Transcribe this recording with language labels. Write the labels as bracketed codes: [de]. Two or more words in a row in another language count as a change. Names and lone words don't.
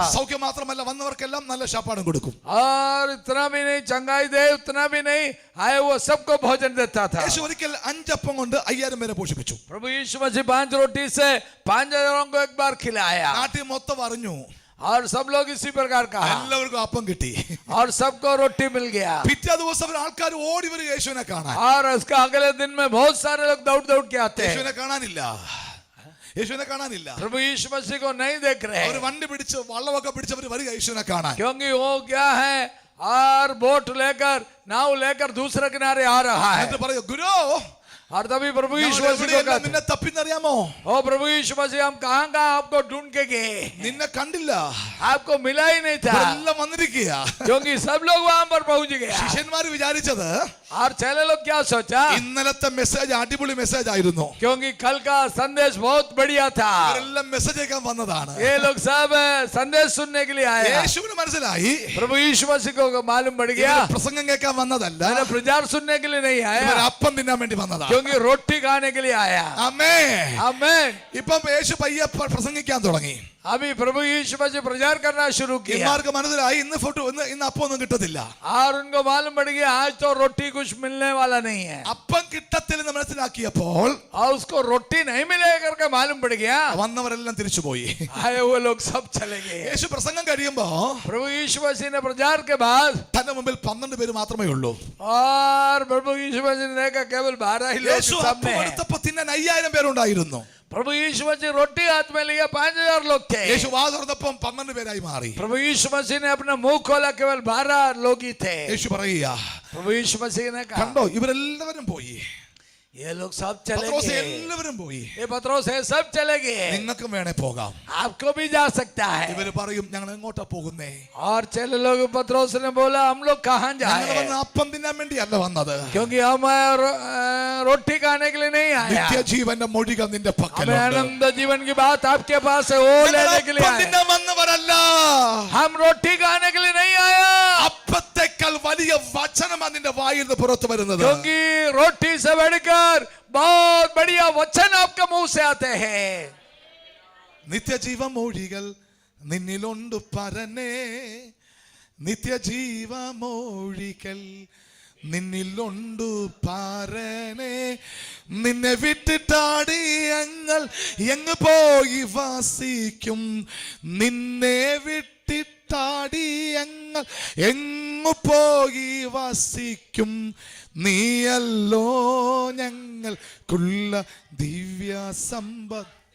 [ml] സൗഖ്യം മാത്രമല്ല, വന്നവർക്കെല്ലാം നല്ല ശാപ്പാടും കൊടുക്കും. [hi] और इतना भी नहीं चंगाई दे, उतना भी नहीं आए वो सबको भोजन देता था। [ml] യേശു ഒരിക്കൽ 5 അപ്പം കൊണ്ട് 5000 പേരെ പോഷിപ്പിച്ചു. [hi] प्रभु यीशु मसीह 5 रोटी से 5,000 को एक बार खिलाया [ml] നാട്ടിൽ മൊത്തം അറിഞ്ഞു, [hi] और सब लोग इसी प्रकार कहा [ml] എല്ലാവർക്കും അപ്പം കിട്ടി. [hi] और सबको रोटी मिल गया। [ml] പിറ്റേ ദിവസം ആൾക്കാർ ഓടി വരും യേശുവിനെ കാണാൻ. [hi] और उसका अगले दिन में बहुत सारे लोग दौड़ दौड़ के आते हैं। [ml] യേശുവിനെ കാണാനില്ല, യേശുവിനെ കാണാനില്ല. [hi] प्रभु यीशु मसीह को नहीं देख रहे [ml] അവർ വണ്ടി പിടിച്ച് വള്ളമൊക്കെ പിടിച്ചവർ വരിക യേശുവിനെ കാണാൻ. [hi] क्योंकि वो क्या है और बोट लेकर नाव लेकर दूसरे किनारे आ रहा है। [ml] എന്നിട്ട് പറയൂ, ഗുരു [hi] और तभी प्रभु यीशु [ml] ഞങ്ങൾ [hi] मसीह को [ml] എവിടെയെല്ലാം [hi] कहते [ml] നിന്നെ തപ്പിന്നറിയാമോ? [hi] ओ प्रभु यीशु मसीह हम कहाँ आपको ढूंढ के गए, [ml] നിന്നെ കണ്ടില്ല, [hi] आपको मिला ही नहीं था। [ml] ഇവരെല്ലാം വന്നിരിക്കുക. [hi] क्योंकि सब लोग वहां पर पहुंच गए। [ml] ശിഷ്യന്മാർ വിചാരിച്ചത് [hi] और चेले लोग क्या सोचा, [ml] ഇന്നലത്തെ മെസ്സേജ് അടിപൊളി മെസ്സേജ് ആയിരുന്നു. [hi] क्योंकि कल का संदेश बहुत बढ़िया था. [ml] ഇവരെല്ലാം മെസ്സേജ് അയക്കാൻ വന്നതാണ്. [hi] ये लोग सब संदेश सुनने के लिए आए. [ml] യേശുവിന് മനസ്സിലായി [hi] प्रभु यीशु मसीह को मालूम पड़ गया, [ml] ഇവര് പ്രസംഗം കേൾക്കാൻ വന്നതല്ല, [hi] मैंने प्रचार सुनने के लिए नहीं आया, [ml] ഇവർ അപ്പം തിന്നാൻ വേണ്ടി വന്നതാണ്. [hi] क्योंकि रोटी खाने के लिए आया. [ml] ആമേൻ. [hi] आमीन. [ml] ഇപ്പം യേശു പയ്യെ പ്രസംഗിക്കാൻ തുടങ്ങി. [hi] अभी प्रभु यीशु मसीह प्रचार करना शुरू किया [ml] ഇവർക്ക് മനസ്സിലായി ഇന്ന് അപ്പം ഒന്നും കിട്ടത്തില്ല. [hi] और उनको मालूम पड़ गया आज तो रोटी कुछ मिलने वाला नहीं है. [ml] അപ്പം കിട്ടത്തില്ലെന്ന് മനസ്സിലാക്കിയപ്പോൾ [hi] और उसको रोटी नहीं मिलेगा करके मालूम पड़ गया, [ml] വന്നവരെല്ലാം തിരിച്ചുപോയി. [hi] आए हुए लोग सब चले गए. [ml] യേശു പ്രസംഗം കഴിയുമ്പോ [hi] प्रभु यीशु मसीह ने प्रचार के बाद [ml] തന്റെ മുമ്പിൽ 12 പേര് മാത്രമേ ഉള്ളൂ. [hi] और प्रभु यीशु मसीह ने देखा केवल 12 ही लोग [ml] യേശു അപ്പം [hi] सामने हैं. [ml] എടുത്തപ്പോ തിന്നാൻ 5000 പേരുണ്ടായിരുന്നു. [hi] प्रभु यीशु मसीह रोटी हाथ में लिया 5000 लोग थे. [ml] യേശു വാ തുറന്നപ്പം 12 പേരായി മാറി. [hi] प्रभु यीशु मसीह ने अपना मुंह खोला, केवल 12 लोग ही थे. [ml] യേശു പറയുക, [hi] प्रभु यीशु मसीह ने कहा [ml] കണ്ടോ ഇവരെല്ലാവരും പോയി, [hi] ये लोग सब चले [ml] പത്രോസ് [hi] गए, [ml] എല്ലാവരും പോയി, [hi] ये पत्रोस है सब चले गए, [ml] നിങ്ങൾക്കും വേണേ പോകാം. [hi] आपको भी जा सकता है. [ml] ഇവര് പറയും ഞങ്ങൾ എങ്ങോട്ടാ പോകുന്നേ, [hi] और चेले लोग पत्रोस ने बोला हम लोग कहाँ [ml] ഞങ്ങൾ [hi] जाए, [ml] വന്ന് അപ്പം തിന്നാൻ വേണ്ടിയല്ല വന്നത്, [hi] क्योंकि हम रोटी खाने के लिए नहीं आया, [ml] നിത്യജീവന്റെ മൊഴികൾ നിന്റെ [hi] हमें [ml] പക്കലുണ്ട്. [hi] आनंद जीवन की बात आपके पास है वो [ml] ഞങ്ങൾ [hi] लेने के लिए [ml] അപ്പം [hi] आए. [ml] തിന്നാൻ വന്നവരല്ല, [hi] हम रोटी खाने के लिए नहीं आया, [ml] അപ്പത്തേക്കാൾ വലിയ വചനമാണ് നിന്റെ വായിൽ നിന്ന് പുറത്തു വരുന്നത്. [hi] क्योंकि रोटी से बढ़कर बहुत बढ़िया वचन आपके मुंह से आते हैं. [ml] നിത്യജീവ മൊഴികൾ നിന്നിലുണ്ട് പരനേ, നിത്യജീവ മൊഴികൾ നിന്നിലുണ്ട് പരനേ, നിന്നെ വിട്ടിട്ടാടി ഞങ്ങൾ എങ്ങ് പോയി വാസിക്കും, നിന്നെ വിട്ടിട്ടാടി ഞങ്ങൾ എങ്ങു പോയി വാസിക്കും, നീയല്ലോ ഞങ്ങൾക്കുള്ള ദിവ്യ സമ്പത്ത്.